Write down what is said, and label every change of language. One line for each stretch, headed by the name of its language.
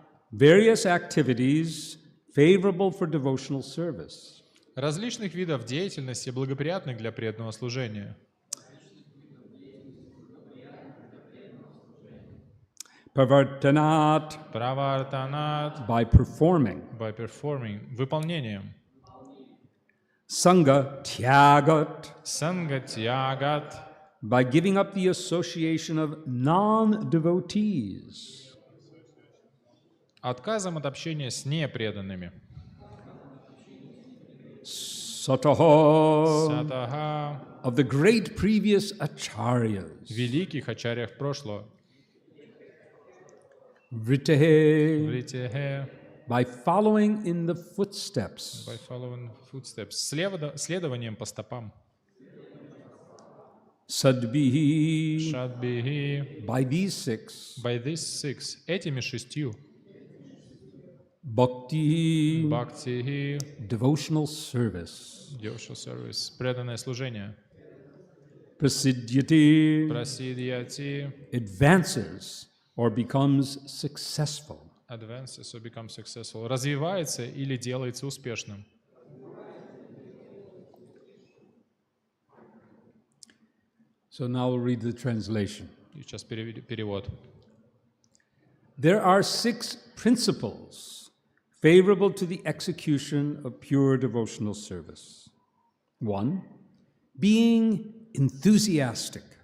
English: Various activities favorable for devotional service.
Russian: Различных видов деятельности, благоприятных для преданного служения.
Sanskrit: Pravartanat, Правартанат.
English: by performing. By performing.
Russian: Выполнением.
Sanskrit: Sangha tyagat, Сангатьягат.
English: by giving up the association of non-devotees.
Russian: Отказом от общения с непреданными.
Sanskrit: Sataho, Сатаха.
English: of the great previous acharyas.
Russian: Великих ачарьях прошлого.
Sanskrit: Vritehe, Вритехе.
English: by following in the footsteps. By following footsteps.
Russian: Следованием по стопам.
Sanskrit: Sadbihi, Шадбихи.
English: by these 6. By these 6.
Russian: Этими 6.
Sanskrit: Bhakti, Бхактихи.
English: devotional service. Devotional service.
Russian: Преданное служение.
Sanskrit: Prasiddhyati, Прасидьяти.
English: advances or becomes successful. Advances or become successful.
Russian: Развивается или делается успешным.
English: So now we'll read the translation.
Russian: Сейчас перевод.
English: There are 6 principles favorable to the execution of pure devotional service. 1, being enthusiastic.